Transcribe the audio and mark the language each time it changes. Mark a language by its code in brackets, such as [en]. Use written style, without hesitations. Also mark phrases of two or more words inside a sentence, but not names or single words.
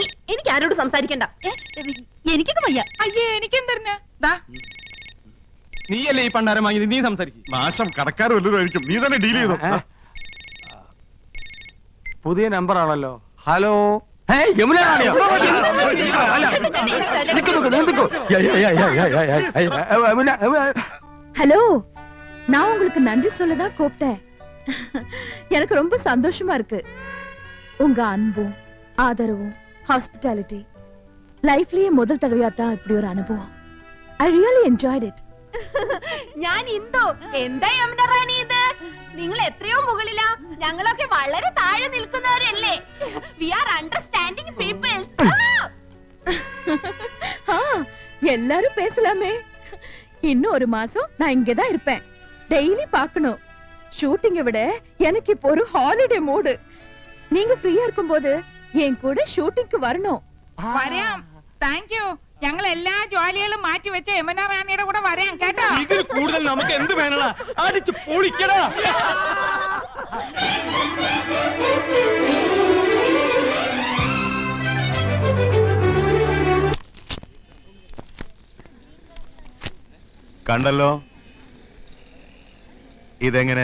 [ml] എനിക്ക് ആരോട് സംസാരിക്കണ്ട. എനിക്കൊന്നും വയ്യ. അയ്യേ, എനിക്കെന്തറിഞ്ഞ? നീയല്ലേ ഈ പണ്ടാരം വാങ്ങിയത്, നീ സംസാരിക്കും. നാശം കടക്കാർ വല്ലതും ആയിരിക്കും. നീ തന്നെ ഡീൽ ചെയ്തോ. പുതിയ നമ്പർ ആണല്ലോ. ഹലോ, യമുന. [ta] ஹலோ, நான் உங்களுக்கு நன்றி சொல்லதான் கூப்பிட்டேன். எனக்கு ரொம்ப சந்தோஷமா இருக்கு. உங்க அன்பும் ஆதரவும் [en] hospitality lifeல [ta] முதல் തടവയാത്ത இப்படி ஒரு அனுபவம். [en] I really enjoyed it. [ml] ഞാൻ ഇന്ദു. എന്താ യമുന റാണി ഇത്? നിങ്ങൾ എത്രയോ മുകളിലാ, ഞങ്ങളൊക്കെ വളരെ താഴെ നിൽക്കുന്നവരല്ലേ. [en] We are understanding peoples. [ta] எல்லாரும் பேசலாமே. இன்னும் 1 மாசம் நான் இங்கதான் இருப்பேன். டெய்லி பார்க்கணும். ஷூட்டிங்கை விட எனக்கு இப்போ ஒரு [en] holiday mood. [ta] நீங்க ஃப்ரீயா இருக்கும்போது என் கூட ഷൂട്ടിംഗ് வரணும். [ml] വരാം. [en] thank you. [ml] ഞങ്ങൾ എല്ലാ ജോലികളും മാറ്റി വെച്ച് യമുന റാണിയുടെ കൂടെ വരാം കേട്ടോ. ഇതിൽ കൂടുതൽ നമുക്ക് എന്ത് വേണടാ? അടിച്ച് പൊളിക്കടാ. കണ്ടല്ലോ ഇതെങ്ങനെ?